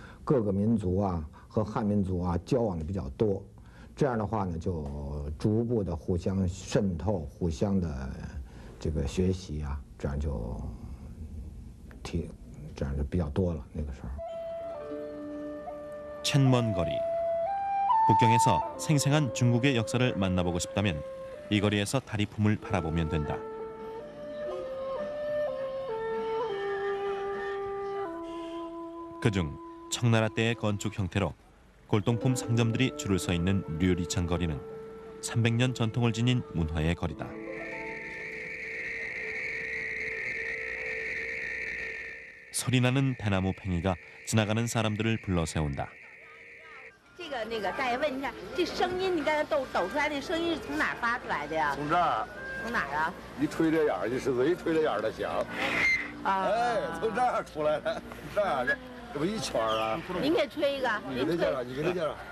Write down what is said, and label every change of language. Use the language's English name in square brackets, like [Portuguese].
[Chinese] 各个民族啊和汉民族啊交往的比较多，这样的话呢，就逐步的互相渗透、互相的这个学习啊，这样就比较多了。那个时候。 [Korean] 천먼 거리. 북경에서 생생한 중국의 역사를 만나보고 싶다면 이 거리에서 다리품을 바라보면 된다. 그중 청나라 때의 건축 형태로 골동품 상점들이 줄을 서 있는 류리창 거리는 300년 전통을 지닌 문화의 거리다. 소리나는 대나무 팽이가 지나가는 사람들을 불러 세운다. [Chinese] 那个，大爷问一下，这声音你刚才抖出来那声音是从哪儿发出来的呀？从这儿。从哪儿啊？一吹着眼儿，就是嘴吹着眼儿的响。啊。哎，从这儿出来的，这样的。这不一圈啊！您给吹一个，你给他介绍，你给他介绍。